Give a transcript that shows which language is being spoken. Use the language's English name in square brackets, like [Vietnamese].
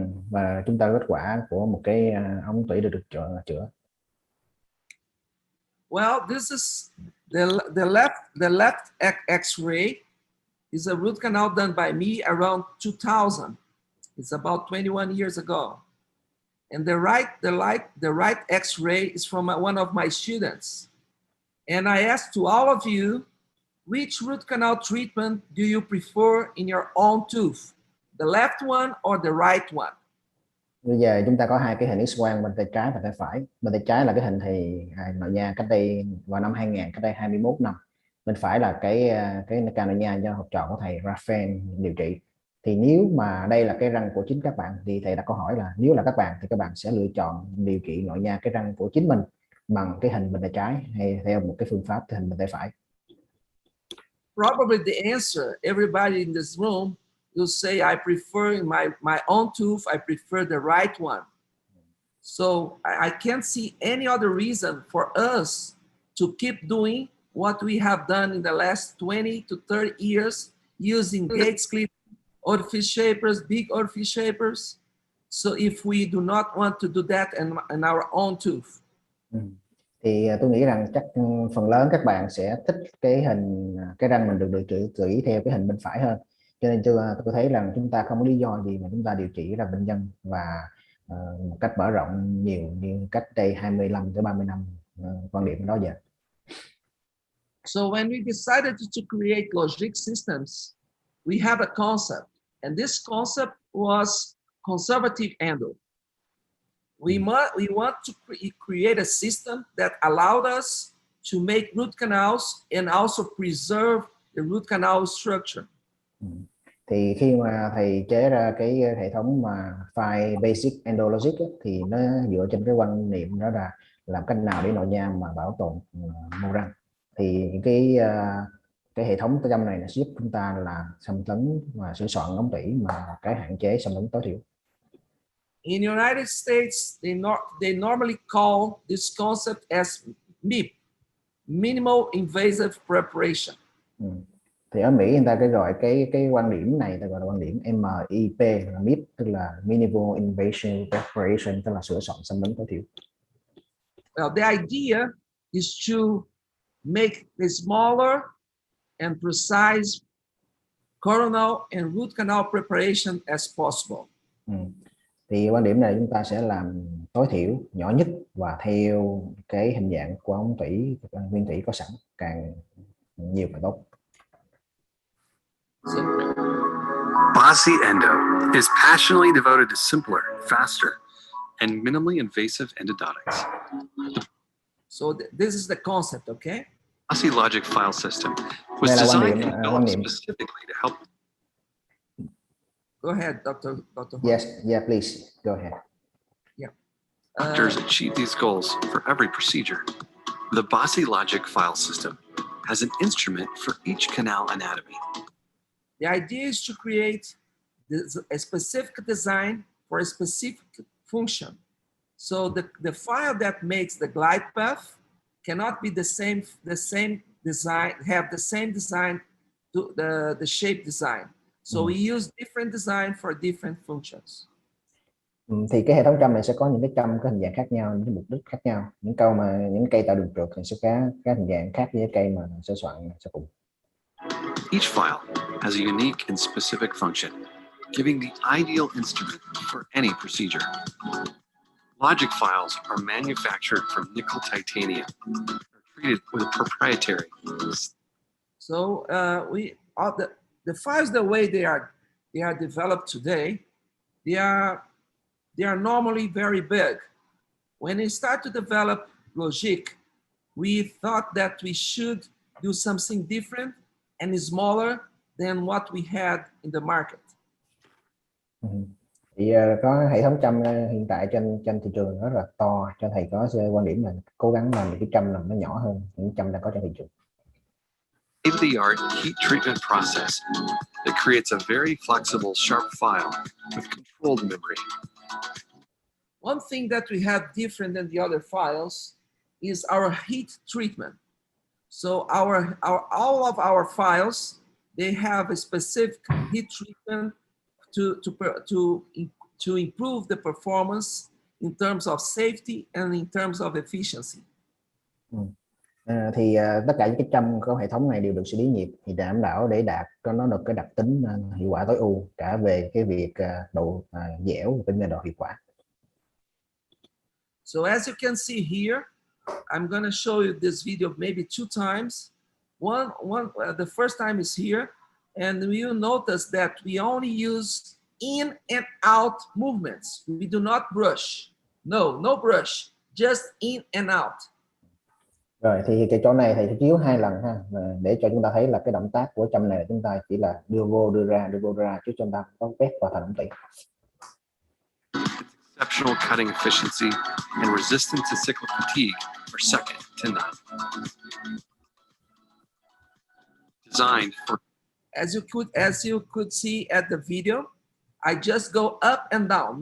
[Vietnamese] Và chúng ta có kết quả của một cái ống tủy được chữa. [English] Well, this is the left X-ray is a root canal done by me around 2000. It's about 21 years ago. And the right X-ray is from one of my students. And I asked to all of you, which root canal treatment do you prefer in your own tooth? The left one or the right one? [Vietnamese] Bây giờ chúng ta có hai cái hình X-quang bên tay trái và tay phải. Bên tay trái là cái hình thì nội nha cách đây vào năm 2000, cách đây 21 năm. Bên phải là cái ca nội nha do học trò của thầy Raphael điều trị. Thì nếu mà đây là cái răng của chính các bạn thì thầy đặt câu hỏi là nếu là các bạn thì các bạn sẽ lựa chọn điều trị nội nha cái răng của chính mình bằng cái hình bên tay trái hay theo một cái phương pháp hình bên tay phải? [English] Probably the answer, everybody in this room will say I prefer in my own tooth, I prefer the right one. So I can't see any other reason for us to keep doing what we have done in the last 20 to 30 years using gates clip, orifice shapers, big orifice shapers. So if we do not want to do that in our own tooth. [Vietnamese] Thì tôi nghĩ rằng chắc phần lớn các bạn sẽ thích cái răng mình được điều trị theo cái hình bên phải hơn. Cho nên tôi thấy rằng chúng ta không có lý do gì mà chúng ta điều trị ra bệnh nhân và một cách mở rộng nhiều như cách đây 25 tới 30 năm quan điểm đó giờ. [English] So when we decided to create logic systems, we have a concept, and this concept was conservative endo. We want to create a system that allowed us to make root canals and also preserve the root canal structure. [Vietnamese] Thì khi mà thầy chế ra cái hệ thống mà Five Basic Endologic thì nó dựa trên cái quan niệm đó là làm cách nào để nội nha mà bảo tồn mô răng. Thì cái hệ thống trong này là giúp chúng ta là xâm lấn và sửa soạn ống tủy mà cái hạn chế xâm lấn tối thiểu. [English] In United States, they normally call this concept as MIP, minimal invasive preparation. [Vietnamese] Thì ở Mỹ người ta gọi cái quan điểm này ta gọi là quan điểm MIP, là MIP tức là [English] minimal invasive preparation, [Vietnamese] tức là sửa soạn xâm lấn tối thiểu. [English] Well, the idea is to make the smaller and precise coronal and root canal preparation as possible. [Vietnamese] Thì quan điểm này chúng ta sẽ làm tối thiểu, nhỏ nhất và theo cái hình dạng của ống tủy nguyên thủy có sẵn, càng nhiều càng tốt. [English] Bossy Endo is passionately devoted to simpler, faster, and minimally invasive endodontics. So this is the concept, okay? Bossy Logic file system was designed and developed specifically to help. Go ahead, Dr. Yes, yeah, please go ahead. Yeah. Doctors achieve these goals for every procedure. The Bossy Logic file system has an instrument for each canal anatomy. The idea is to create a specific design for a specific function. So the file that makes the glide path cannot be the same design, have the same design to the shape design. So we use different design for different functions. [Vietnamese] Thì cái hệ thống châm này sẽ có những cái châm có hình dạng khác nhau, những cái mục đích khác nhau. Những cây tạo đường trượt thì sẽ có các hình dạng khác với cái cây mà sửa soạn sẽ cùng. [English] Each file has a unique and specific function, giving the ideal instrument for any procedure. Logic files are manufactured from nickel titanium, treated with a proprietary. So the files, the way they are developed today, they are normally very big. When we start to develop logic, we thought that we should do something different and smaller than what we had in the market. [Vietnamese] Thì có hệ thống châm hiện tại trên thị trường rất là to, cho thầy có quan điểm là cố gắng làm những cái châm làm nó nhỏ hơn những châm đang có trên thị trường. [English] State-of-the-art heat treatment process that creates a very flexible, sharp file with controlled memory. One thing that we have different than the other files is our heat treatment. So all of our files, they have a specific heat treatment to improve the performance in terms of safety and in terms of efficiency. [Vietnamese] Thì tất cả những cái châm có hệ thống này đều được xử lý nhiệt thì đảm bảo để đạt cho nó được cái đặc tính hiệu quả tối ưu cả về cái việc độ dẻo và cũng như độ hiệu quả. [English] So as you can see here, I'm going to show you this video maybe 2 times. The first time is here, and you notice that we only use in and out movements. We do not brush. No brush, just in and out. [Vietnamese] Rồi thì cái chỗ này thầy chiếu 2 lần ha, để cho chúng ta thấy là cái động tác của châm này chúng ta chỉ là đưa vô đưa ra chứ chúng ta không quét vào thành ống tủy. [English] Exceptional cutting efficiency and resistance to cyclic fatigue are second to none. Designed for As you could see at the video, I just go up and down.